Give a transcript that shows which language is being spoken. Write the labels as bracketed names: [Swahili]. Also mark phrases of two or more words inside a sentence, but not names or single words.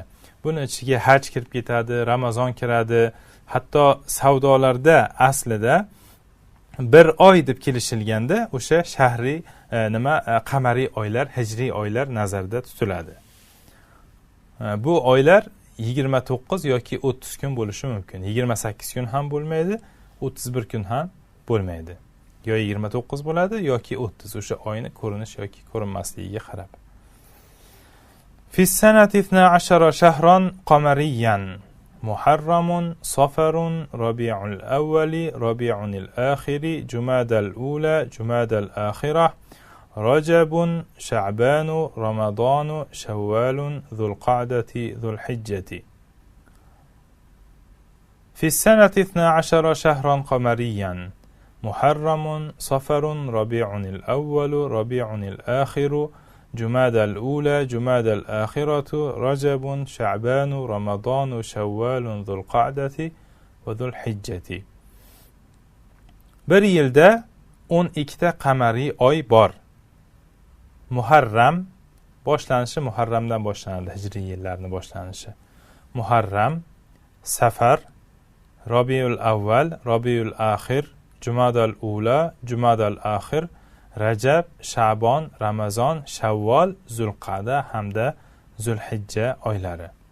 [Uzbek] Buni ichiga haj kirib ketadi, Ramazon kiradi, hatto savdolarda aslida bir oy deb kelishilganda o'sha shahriy qamariy oylar, hijriy oylar nazarda tutiladi. Bu oylar 29 yoki 30 kun bo'lishi mumkin. 28 kun ham bo'lmaydi, 31 kun ham bo'lmaydi. Yo 29 bo'ladi yoki 30, o'sha oyning ko'rinish yoki ko'rinmasligiga qarab. [Arabic] في السنة 12 شهرا قمريا محرم صفر ربيع الأول ربيع الآخر جماد الأولى جماد الآخرة رجب شعبان رمضان شوال ذو القعدة ذو الحجة. في السنة 12 شهرا قمريا محرم صفر ربيع الأول ربيع الآخر جماد الأولى جماد الآخرة رجب شعبان رمضان شوال ذو القعدة وذو الحجة. [Uzbek] Bir yilda 12 qamariy oy bor. Muharram boshlanishi Muharramdan boshlanadi, hijriy yillarning boshlanishi. Muharram, Safar, Rabiul Avval, Rabiul Akhir, Jumadal Ula, Jumadal Akhir, Rajab, Sha'bon, Ramazon, Shavvol, Zulqa'da hamda Zulhijja oylari.